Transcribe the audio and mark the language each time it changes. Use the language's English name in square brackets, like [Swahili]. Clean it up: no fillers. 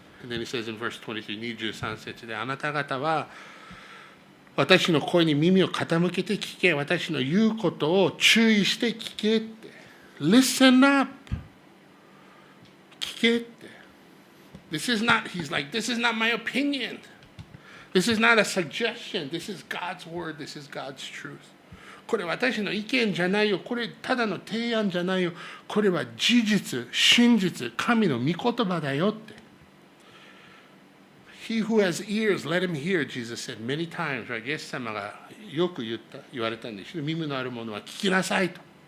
[English] And then he says in verse 23, [Japanese] 23節で、あなた方は私の声に耳を傾けて聞け。私の言うことを注意して聞けって。 [English] Listen up. [Japanese] 聞けって。 [English] This is not, he's like, this is not my opinion. This is not a suggestion. This is God's word. This is God's truth. [Japanese] これ私の意見じゃないよ。これただの提案じゃないよ。これは事実、真実、神の御言葉だよって。 [English] He who has ears, let him hear, Jesus said many times. [Japanese] イエス様がよく言われたんですよ。耳のあるものは聞きなさいと。